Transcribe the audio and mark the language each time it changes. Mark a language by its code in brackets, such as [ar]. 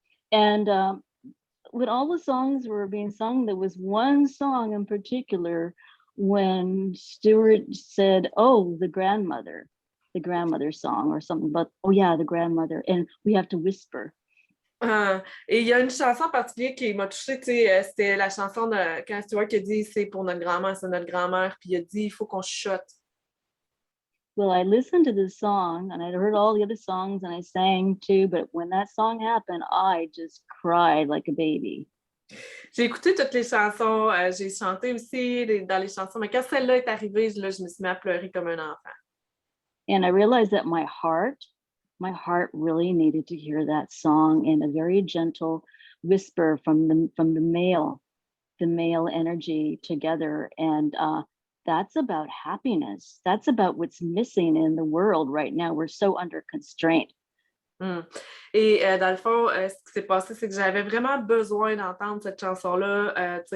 [en] And when all the songs were being sung, there was one song in particular when Stuart said, "Oh, the grandmother song," or something, but oh yeah, the grandmother, and we have to whisper. [fr] Et il y a une chanson en particulier qui m'a touchée, tu sais, c'était la chanson de quand Stuart a dit c'est pour notre grand-mère, c'est notre grand-mère, puis il a dit il faut qu'on chuchote. [en] Well, I listened to this song and I'd heard all the other songs and I sang too, but when that song happened, I just cried like a baby. [fr] J'ai écouté toutes les chansons, j'ai chanté aussi dans les chansons, mais quand celle-là est arrivée, là, je me suis mis à pleurer comme un enfant. [en] And I realized that my heart really needed to hear that song in a very gentle whisper from the male energy together. And that's about happiness. That's about what's missing in the world right now. We're so under constraint. [fr] Et dans le fond, ce qui s'est passé, c'est que j'avais vraiment besoin d'entendre cette chanson-là.